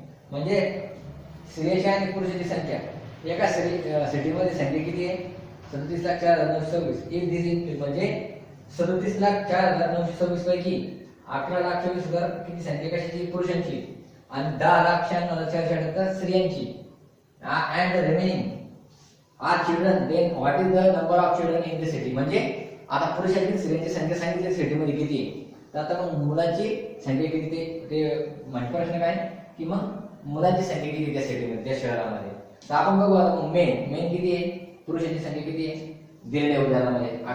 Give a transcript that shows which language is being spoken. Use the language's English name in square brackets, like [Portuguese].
[Marathi] म्हणजे स्त्रियांची आणि पुरुषांची संख्या एका सिटीमध्ये संख्या किती आहे? 37,04,926. [English] if this include [Marathi] म्हणजे 37,04,926 पैकी 11,24,000 किती संख्या कशाची? पुरुषांची. आणि 10,96,478 स्त्रियांची. [English] and the remaining are children. Then what is the number of children in the city? [Marathi] म्हणजे आता पुरुषांची स्त्रियांची संख्या सांगितली सिटीमध्ये किती आहे. तर आता मग मुलांची संख्या किती ते म्हणजे प्रश्न काय की मग मुलांची संख्या किती त्या सिटीमध्ये त्या शहरामध्ये. तर आपण बघू आता मेन किती आहे? पुरुषांची संख्या किती आहे दिलेल्या उदाहरणामध्ये?